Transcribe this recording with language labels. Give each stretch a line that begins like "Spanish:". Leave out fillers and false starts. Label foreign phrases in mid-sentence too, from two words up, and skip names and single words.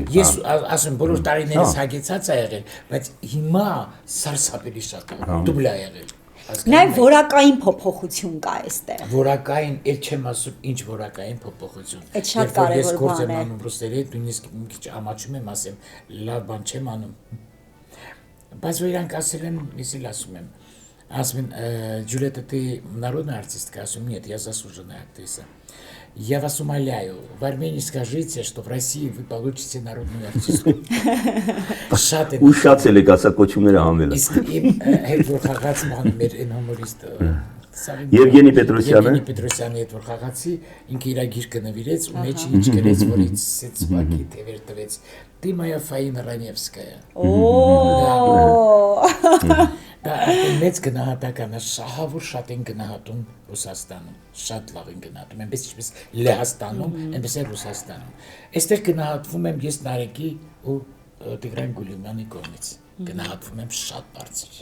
Armenian: Ես ասում բոլոր տարիներս հագեցած է եղել, բայց հիմա սարսափելի շատ է, դուբլ է եղել։ Նաև որակային փոփոխություն կա այստեղ։ Որակային, էլ չեմ ասում ինչ որակային փոփոխություն։ Այդ շատ կարևոր Ես գործ եմ բան է։ անում ռուսների հետ, նույնիսկ մի քիչ ամաչում եմ, ասեմ, լավ բան չեմ անում։ Բայց որ իրանք ասել են, ես էլ ասում եմ,
Russian: Джульетта, ты народная артистка, нет, я заслуженная актриса. Я вас умоляю, в Армении скажите, что в России вы получите народную артистку.
Armenian: Ուշացել եք ասակոչումները հանվել։ Իսկ իմ հետ որ խաղաց մանում էր այն հումորիստ Եվգենի Պետրոսյանը։ Եվգենի Պետրոսյանի հետ որ խաղացի, ինքը իր գիրքը նվիրեց ու մեջ ինչ գրեց, որ ինձ սեցվակի թևեր տվեց։
Russian: Ты моя Фаина Раневская։
Armenian: Դա մեծ գնահատական է, շահավոր շատ են գնահատում Ռուսաստանում, շատ լավ են գնահատում, այնպես ինչպես Լեհաստանում, այնպես էլ Ռուսաստանում։ Այստեղ գնահատվում եմ ես Նարեկի ու Տիգրան Գուլյումյանի կողմից, գնահատվում եմ շատ բարձր։